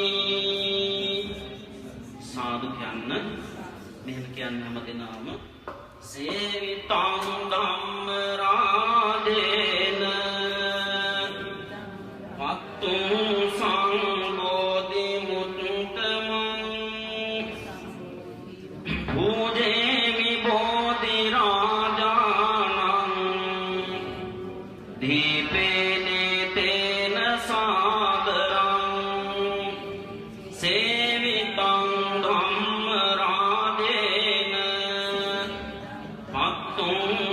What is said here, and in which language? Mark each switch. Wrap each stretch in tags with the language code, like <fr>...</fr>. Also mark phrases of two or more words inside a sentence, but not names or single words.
<si>සාදු කියන්න. මෙහෙම කියන්න හැම දෙනාම</si> <pi>සේවිතං ධම්ම රාජේන වත්තුං සංබෝධි මුත්තමං පූජේමි බෝධි රාජානං දීපේනේ තේන සාදරං සේවිතං ධම්ම රාජේන වත්තුං</pi>